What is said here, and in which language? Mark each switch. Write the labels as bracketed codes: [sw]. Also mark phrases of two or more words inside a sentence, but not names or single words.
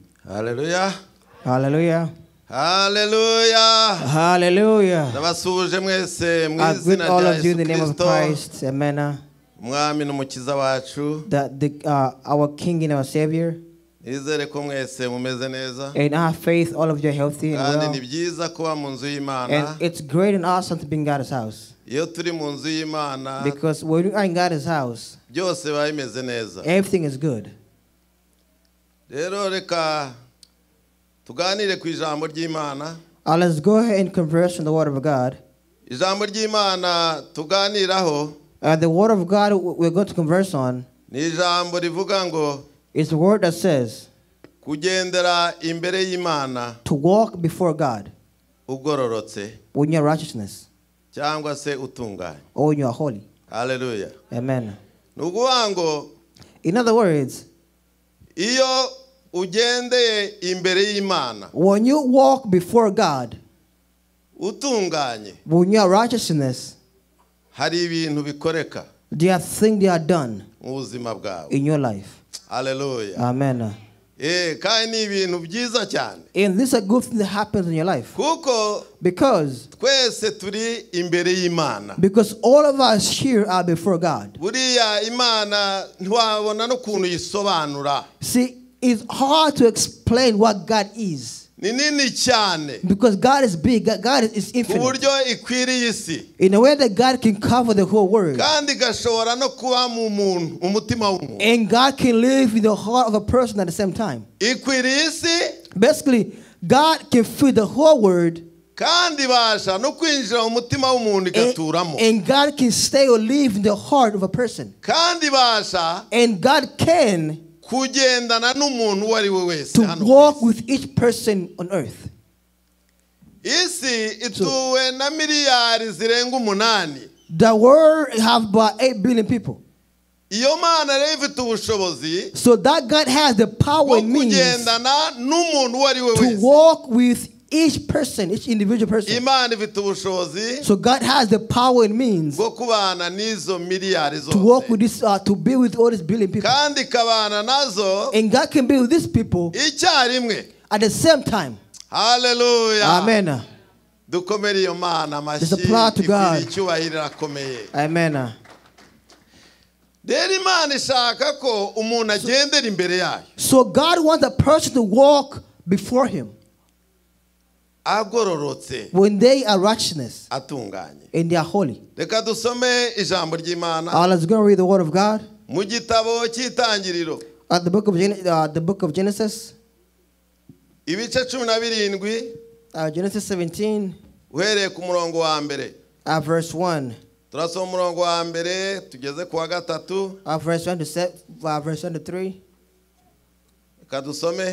[rw] Hallelujah. Hallelujah. Hallelujah. Hallelujah. Ndabasuje mwese mu [en] I greet [rw] izina [en] all [rw] rya [en] of you in the [rw] Yesu [en] name of [rw] Kristo, [en] Christ. Amen. [rw] umwami n'umukiza wacu. [en] Our King and our Savior. [rw] Nizere ko mwese mumeze neza. [en] In our faith, all of you are healthy and [rw] Kandi [en] well. [rw] ni byiza kuba mu nzu y'Imana. [en] And it's great and awesome to be in God's house. [rw] Iyo turi mu nzu y'Imana, [en] Because when we are in God's house, [rw] byose biba bimeze neza. [en] everything is good. [rw] Rero reka tuganire ku ijambo ry'Imana. [en] Let's go ahead and converse on the Word of God. [rw] Ijambo ry'Imana tuganiraho [en] The Word of God we're going to converse on [rw] ni ijambo rivuga ngo [en] is the word that says [rw] kugendera imbere y'Imana [en] to walk before God [rw] ugororotse [en] when you're righteousness [rw] cyangwa se utunganye. [en] or when you are holy. Hallelujah. Amen. [rw] Nukuvuga ngo [en] In other words, [rw] iyo ugendeye imbere y'Imana [en] when you walk before God, [rw] utunganye, [en] when you are righteousness, [rw] hari ibintu bikoreka [en] there are things that are done [rw] mu buzima bwawe. [en] in your life. Hallelujah. Amen. [rw] Kandi ni ibintu byiza cyane [en] And this is a good thing that happens in your life. [rw] kuko [en] Because [rw] twese turi imbere y'Imana. [en] all of us here are before God. [rw] Buriya Imana ntiwabona n'ukuntu yisobanura. [en] See, it's hard to explain what God is. [rw] Ni nini cyane [en] Because God is big. God is [rw] ku [en] infinite. [rw] buryo ikwiriye isi [en] In a way that God can cover the whole world. [rw] kandi igashobora no kuba mu muntu, umutima w'umuntu. [en] And God can live in the heart of a person at the same time. [rw] Ikwiriye isi [en] Basically, God can fill the whole world. [rw] kandi ibasha no kwinjira mu mutima w'umuntu igaturamo. [en] And God can stay or live in the heart of a person. [rw] Kandi ibasha [en] And God can [rw] kugendana n'umuntu uwo ari we wese [en] to [rw] hano [en] walk [rw] ku isi. [en] with each person on earth. [rw] Isi ituwe na miliyari zirenga 8. [en] The world have about 8 billion people. [rw] Iyo Mana rero ifite ubushobozi [en] So that God has the power [rw] bwo [en] and means [rw] kugendana n'umuntu uwo ari we [en] to [rw] wese. [en] walk with each person, each individual person. [rw] Imana ifite ubushobozi [en] So God has the power and means [rw] bwo kubana n'izo miliyari [en] to walk [rw] zose [en] with this, to be with all these billion people. [rw] kandi ikabana nazo [en] And God can be with these people [rw] icyarimwe. [en] at the same time. Hallelujah. Amen. [rw] Dukomere iyo Mana amashyi, [en] There's a plan to God. [rw] ikwiriye icyubahiro irakomeye. Amen. Rero Imana ishaka ko umuntu agendera imbere yayo [en] So God wants a person to walk before Him [rw] agororotse [en] when they are righteousness [rw] atunganye. [en] and they are holy. [rw] Reka dusome ijambo ry'Imana [en] Let's go read the Word of God [rw] mu gitabo cy'Itangiriro [en] at the book of Genesis, [rw] ibice 17 [en] Genesis 17, [rw] uhereye ku murongo wa mbere. [en] verse 1. [rw] Turasoma umurongo wa mbere tugeze ku wa gatatu. [en] Verse 1 to verse 1 to 3. [rw] Reka dusome.